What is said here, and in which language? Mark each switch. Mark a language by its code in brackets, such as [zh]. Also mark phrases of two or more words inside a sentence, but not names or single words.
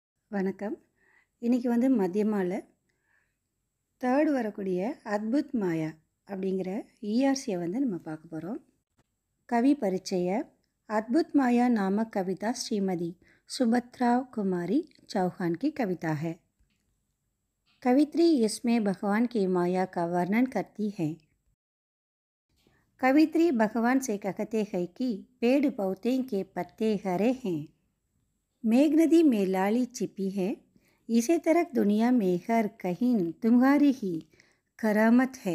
[ta] வணக்கம். இன்றைக்கி மதியமால தேர்ட் வரக்கூடிய அத்புத் மாயா அப்படிங்கிற ஈஆர்சியை நம்ம பார்க்க போகிறோம். [hi] कवि परिचय। अद्भुत माया नामक कविता श्रीमती सुभद्रा कुमारी चौहान की कविता है। कवित्री इसमें भगवान की माया का वर्णन करती है। कवित्री भगवान से कहते हैं कि पेड़ पौधे के पत्ते हरे हैं, मेघ नदी में लाली छिपी है, इसी तरह दुनिया में हर कहीं तुम्हारी ही करामत है।